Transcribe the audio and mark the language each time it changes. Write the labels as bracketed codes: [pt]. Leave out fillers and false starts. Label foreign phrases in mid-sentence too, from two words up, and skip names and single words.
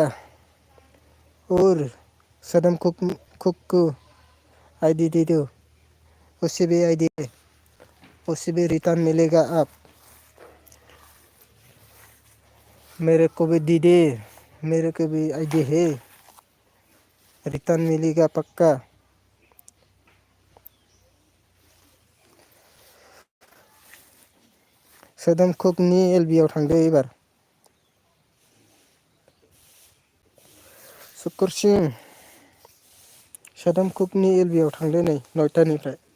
[hi] और सदम कुक को आईडी दे दो उसे भी आईडी उसे भी रिटर्न मिलेगा। आप मेरे को भी दी दे मेरे को भी आईडी है रिटर्न मिलेगा पक्का। [brx] सदम कुकनि एलबि आव थांदो एबार सुकुर सिंह सदम कुकनि एलबि आव थांदो नै 9टानिफ्राय।